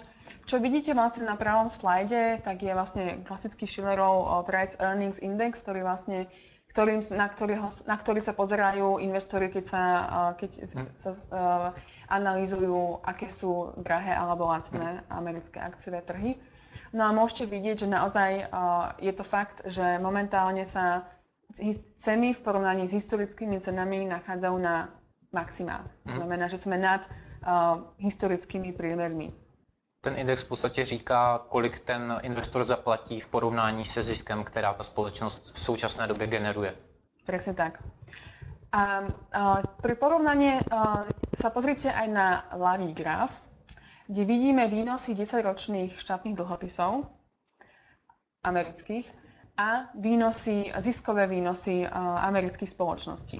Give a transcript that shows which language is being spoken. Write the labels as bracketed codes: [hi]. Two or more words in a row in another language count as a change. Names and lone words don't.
[sk] Čo vidíte vlastne na pravom slajde, tak je vlastne klasický Shillerov Price Earnings Index, na ktorý sa pozerajú investori, keď sa analýzujú, aké sú drahé alebo lacné americké akciové trhy. No a môžete vidieť, že naozaj je to fakt, že momentálne sa ceny v porovnaní s historickými cenami nachádzajú na maxima. To znamená, že sme nad historickými priemermi. [cs] Ten index v podstatě říká, kolik ten investor zaplatí v porovnání se ziskem, která ta společnost v současné době generuje. [sk] Presne tak. A pri porovnaní sa pozrite aj na ľavý graf, kde vidíme výnosy 10-ročných štátnych dlhopisov amerických a ziskové výnosy amerických spoločností.